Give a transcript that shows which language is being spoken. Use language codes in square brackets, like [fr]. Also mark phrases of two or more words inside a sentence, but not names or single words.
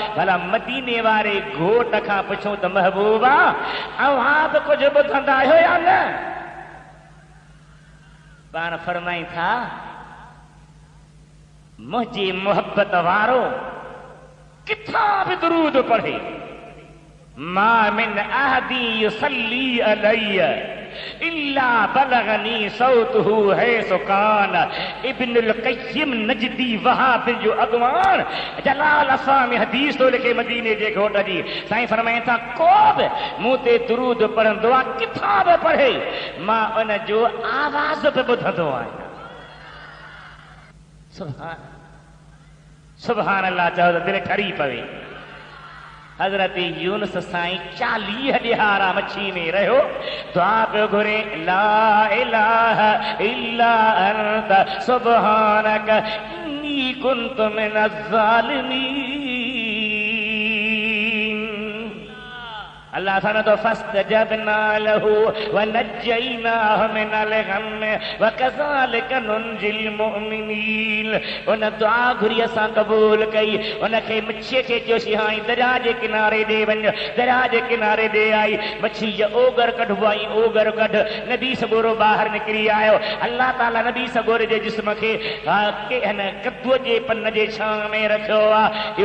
[sd] भला मदीने वारे घोट खां पुछूं त महबूबा अव्हां बि कुझु ॿुधंदा आहियो या न? पाण फरमाई था मुझे मोहब्बत वारो किथां बि दुरूद पढ़े, [ar] ما من أحد يصلي علي إلا بلغني صوته حيث كان. [sd] इब्नुल क़य्यिम नजदी वहाबी जो अॻवान जलाल असां में हदीस थो लिखे मदीने जे घोट जी। साईं फरमाइनि था को बि मूं ते दुरूद पढ़ंदो आहे, किथां बि पढ़े, मां उन जो आवाज़ बि ॿुधंदो आहियां। [ar] سبحان الله [sd] चओ त दिलि ठरी पवे। हज़रत यूनुस साईं 40 ॾिहारा मच्छी में रहियो, दुआ पियो घुरे [ar] لا إله إلا أنت سبحانك إني كنت من الظالمين. [sd] अल्लाह फरमाए थो [ar] فاستجبنا له ونجيناه من الغم وكذلك ننجي المؤمنين. [sd] उन दुआ घुरी असां क़बूल कई, उनखे मच्छीअ खे चयोसीं हाणे दरिया जे किनारे ॾे वञ, दरिया जे किनारे ॾे आई, मच्छी जो ओगर कढबो आई, ओगर कढ, नबी सगोरो ॿाहिरि निकिरी आयो। अल्लाह ताला नबी सगोरे जे जिस्म खे हिन कद्दूअ जे पन जे छां में रखियो आहे।